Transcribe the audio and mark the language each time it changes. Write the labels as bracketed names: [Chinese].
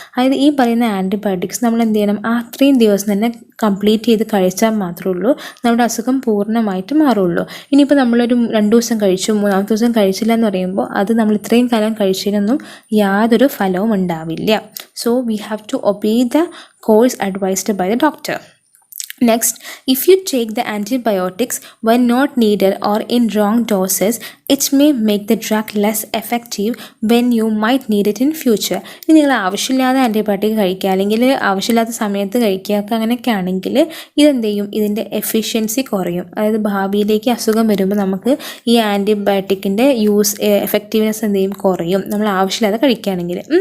[Malayalam] അതായത് ഈ പറയുന്ന ആൻറ്റിബയോട്ടിക്സ് നമ്മൾ എന്ത് ചെയ്യണം, അത്രയും ദിവസം തന്നെ കംപ്ലീറ്റ് ചെയ്ത് കഴിച്ചാൽ മാത്രമേ ഉള്ളൂ നമ്മുടെ അസുഖം പൂർണ്ണമായിട്ട് മാറുള്ളൂ. ഇനിയിപ്പോൾ നമ്മളൊരു 2 ദിവസം കഴിച്ചു, 3-ാമത്തെ ദിവസം കഴിച്ചില്ല എന്ന് പറയുമ്പോൾ അത് നമ്മൾ ഇത്രയും കാലം കഴിച്ചതിനൊന്നും യാതൊരു ഫലവും ഉണ്ടാവില്ല. [English] So we have to obey the course advised by the doctor. Next, if you take the antibiotics when not needed or in wrong doses, it may make the drug less effective when you might need it in future. [Malayalam] ഇനി നിങ്ങൾ ആവശ്യമില്ലാതെ antibiotic കഴിക്കുക അല്ലെങ്കിൽ ആവശ്യമില്ലാത്ത സമയത്ത് കഴിക്കുക അങ്ങനെയൊക്കെ ആണെങ്കിൽ ഇതെന്ത് ചെയ്യും, ഇതിൻ്റെ എഫിഷ്യൻസി കുറയും. അതായത് ഭാവിയിലേക്ക് അസുഖം വരുമ്പോൾ നമുക്ക് ഈ ആൻറ്റിബയോട്ടിക്കിൻ്റെ എഫക്റ്റീവ്നെസ് എന്ത് ചെയ്യും, കുറയും നമ്മൾ ആവശ്യമില്ലാതെ കഴിക്കുകയാണെങ്കിൽ.